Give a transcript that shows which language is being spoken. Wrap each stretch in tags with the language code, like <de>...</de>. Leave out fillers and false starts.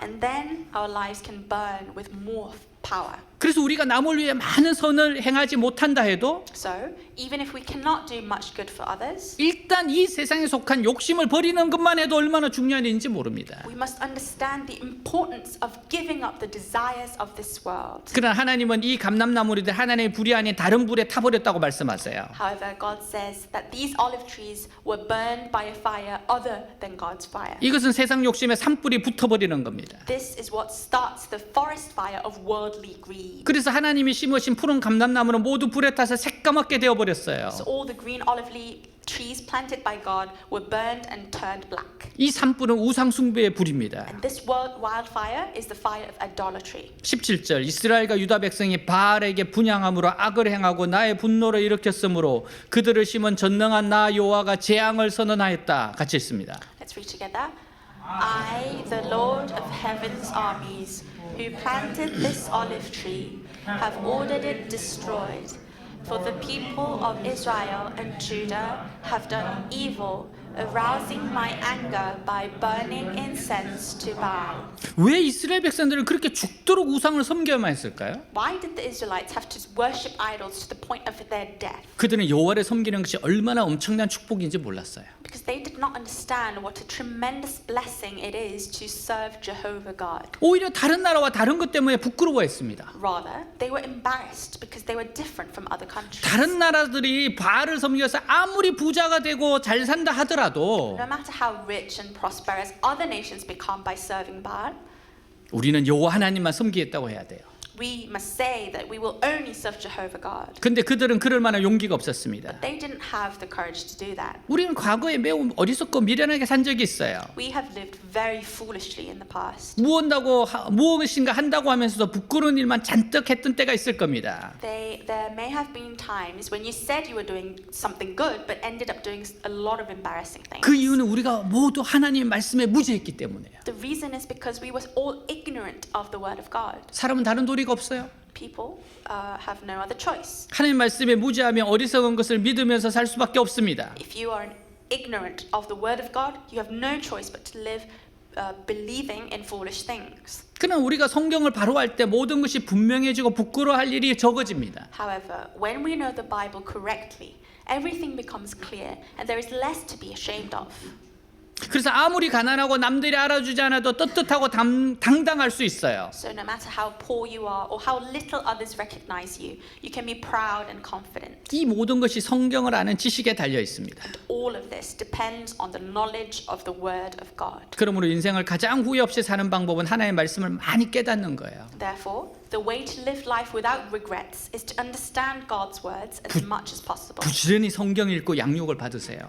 <en>And then our lives can burn with more power.</en> <ko>그래서 우리가 남을 위해 많은 선을 행하지 못한다 해도</ko> <en>So, even if we cannot do much good for others,</en> <ko>일단 이 세상에 속한 욕심을 버리는 것만 해도 얼마나 중요한 일인지 모릅니다.</ko> <en>we must understand the importance of giving up the desires of this world.</en> <ko>그러나 하나님은 이 감람나무리들 하나님의 불이 아닌 다른 불에 타버렸다고 말씀하세요.</ko> <en>However, God says that these olive trees were burned by a fire other than God's fire.</en> <ko>이것은 세상 욕심에 산불이 붙어버리는 겁니다.</ko> <en>This is what starts the forest fire of worldly greed.</en> <ko>그래서 하나님이 심으신 푸른 감람나무는 모두 불에 타서 새까맣게 되어버렸어요.</ko> <en>So all the green olive trees planted by God were burned and turned black.</en> <ko>이 산불은 우상 숭배의 불입니다.</ko> <en>And this wildfire is the fire of idolatry.</en> <ko>17절 이스라엘과 유다 백성이 바알에게 분향함으로 악을 행하고 나의 분노를 일으켰으므로 그들을 심은 전능한 나 여호와가 재앙을 선언하였다. 같이 읽습니다.</ko> <en>Let's read together. I, the Lord of heaven's armies, who planted this olive tree, have ordered it destroyed. For the people of Israel and Judah have done evil, arousing my anger by burning incense to Baal.</en> <ko>왜 이스라엘 백성들은 그렇게 죽도록 우상을 섬겨야만 했을까요?</ko> <en>Why did the Israelites have to worship idols to the point of their death?</en> <ko>그들은 여호와를 섬기는 것이 얼마나 엄청난 축복인지 몰랐어요.</ko> <en>Because they did not understand what a tremendous blessing it is to serve Jehovah God.</en> <ko>오히려 다른 나라와 다른 것 때문에 부끄러워했습니다.</ko> <en>Rather, they were embarrassed because they were different from other countries.</en> <ko>다른 나라들이 바알을 섬겨서 아무리 부자가 되고 잘 산다 하더라도</ko> <en>No matter how rich and prosperous other nations become by serving Baal,</en> <ko>우리는 여호와 하나님만 섬기겠다고 해야 돼요.</ko> <en>we must say that we will only serve Jehovah God.</en> <ko>근데 그들은 그럴 만한 용기가 없었습니다.</ko> <en>They didn't have the courage to do that.</en> <ko>우리는 과거에 매우 어리석고 미련하게 산 적이 있어요.</ko> <en>We have lived very foolishly in the past.</en> <ko>무엇인가 한다고 하면서도 부끄러운 일만 잔뜩 했던 때가 있을 겁니다.</ko> <en>There may have been times when you said you were doing something good but ended up doing a lot of embarrassing things.</en> <ko>그 이유는 우리가 모두 하나님의 말씀에 무지했기 때문이에요.</ko> <en>The reason is because we were all ignorant of the word of God.</en> <ko>사람은 다른 도리가 없어요.</ko> <en>People have no other choice.</en> <ko>하나님 말씀에 무지하며 어리석은 것을 믿으면서 살 수밖에 없습니다.</ko> <en>If you are ignorant of the word of God, you have no choice but to live believing in foolish things.</en> <ko>그러나 우리가 성경을 바로 할 때 모든 것이 분명해지고 부끄러워할 일이 적어집니다.</ko> <en>However, when we know the Bible correctly, everything becomes clear and there is less to be ashamed of.</en> <ko>그래서 아무리 가난하고 남들이 알아주지 않아도 떳떳하고 당당할 수 있어요.</ko> <en>So no matter how poor you are or how little others recognize you, you can be proud and confident.</en> <ko>이 모든 것이 성경을 아는 지식에 달려 있습니다.</ko> <en>All of this depends on the knowledge of the Word of God.</en> <ko>그러므로 인생을 가장 후회 없이 사는 방법은 하나님의 말씀을 많이 깨닫는 거예요.</ko> <en>Therefore, the way to live life without regrets is to understand God's words as much as possible.</en> <ko>부지런히 성경 읽고 양육을 받으세요.</ko>